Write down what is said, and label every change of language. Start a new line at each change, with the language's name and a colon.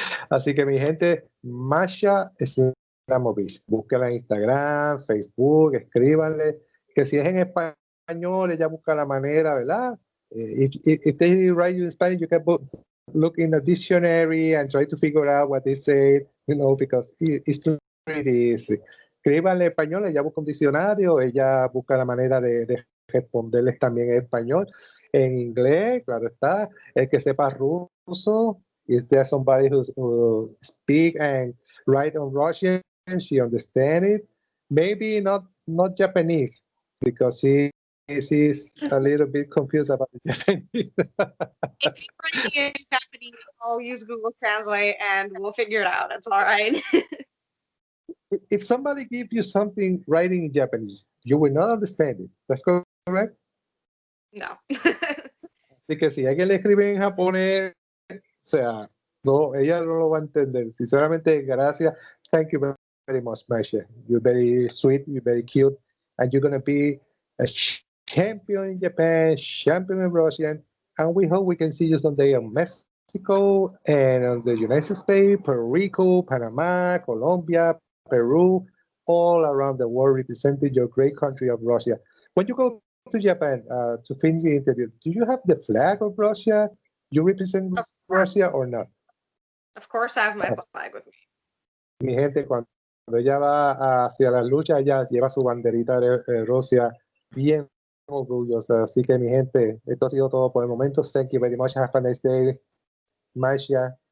Spanish: Así que mi gente, Masha Slamovich, búsquela en Instagram, Facebook, escríbanle, que si es en español, ella busca la manera, ¿verdad?
English: If they write you in Spanish, you can look in a dictionary and try to figure out what they say, because it's pretty easy.
Spanish: Escríbanle en español, ella busca un diccionario, ella busca la manera de responderles también en español. En inglés, claro está, el que sepa ruso.
English: Is there somebody who speak and write on Russian? She understand it. Maybe not Japanese, because she's a little bit confused about the Japanese. If you write me in Japanese, I'll use Google Translate and we'll figure it out. It's all right. If somebody gives you something writing in Japanese, you will not understand it. That's correct? No.
Spanish: Así que si alguien le escribe en japonés, o sea, no, ella no lo va a entender. Sinceramente, gracias.
English: Thank you very much, Masha. You're very sweet, you're very cute, and you're going to be a champion in Japan, champion in Russia, and we hope we can see you someday in Mexico and on the United States, Puerto Rico, Panama, Colombia, Peru, all around the world, representing your great country of Russia. When you go to Japan to finish the interview, do you have the flag of Russia? You represent Russia or not? Of course, I have my flag with me.
Spanish: Mi gente, cuando ella va hacia la lucha, ella lleva su banderita de Rusia bien orgullosa. Así que, mi gente, esto ha sido todo por el momento.
English: Thank you very much. Have a nice day, Masha.